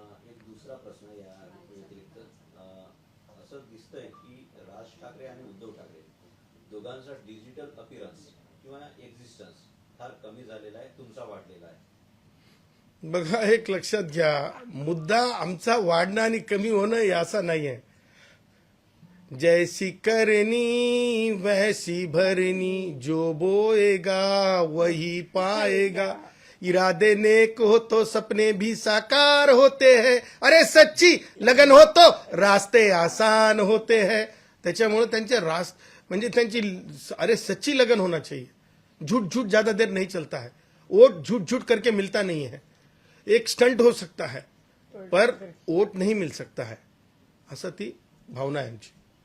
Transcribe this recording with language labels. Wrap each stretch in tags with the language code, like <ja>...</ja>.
<mr>एक दुसरा प्रश्न या व्यतिरिक्त असं दिसतंय की राज ठाकरे आणि उद्धव ठाकरे दोघांचा डिजिटल अपीरन्स किंवा एक्झिस्टन्स फार कमी झालेला आहे, तुमचा वाढलेला आहे. बघा, एक लक्षात घ्या, मुद्दा आमचा वाढणं आणि कमी होणं याचा नाही आहे.</mr> <hi>जैसी करनी वैसी भरनी, जो बोएगा वही पाएगा, इरादे नेक हो तो सपने भी साकार होते हैं, अरे सच्ची लगन हो तो रास्ते आसान होते हैं.</hi> <mr>त्याच्यामुळे त्यांचे म्हणजे त्यांची</mr> <hi>सच्ची लगन होना चाहिए. झूठ झूठ ज्यादा देर नहीं चलता है. वोट झूठ झूठ करके मिलता नहीं है. एक स्टंट हो सकता है पर वोट नहीं मिल सकता है,</hi> <mr>असं ती भावना आहे आमची.</mr>